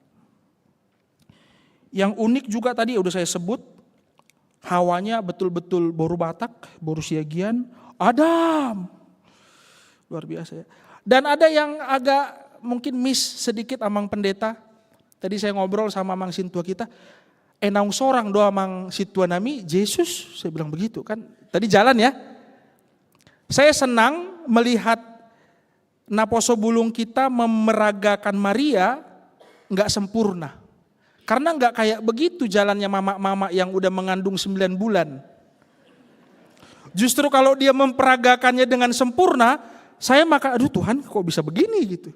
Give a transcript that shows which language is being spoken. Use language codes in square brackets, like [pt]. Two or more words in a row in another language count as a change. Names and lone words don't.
[id] Yang unik juga tadi udah saya sebut, Hawanya betul-betul boru Batak, boru Siagian, Adam. Luar biasa ya. Dan ada yang agak mungkin miss sedikit amang pendeta. Tadi saya ngobrol sama [bbc] amang sintua [id] kita, [bbc] enang sorang doa amang situa nami, [id] Yesus, saya bilang begitu kan. Tadi jalan ya. Saya senang melihat [bbc] naposo bulung [id] kita memeragakan Maria nggak sempurna. Karena nggak kayak begitu jalannya mama-mama yang udah mengandung 9 bulan. Justru kalau dia memperagakannya dengan sempurna, saya maka aduh Tuhan kok bisa begini gitu.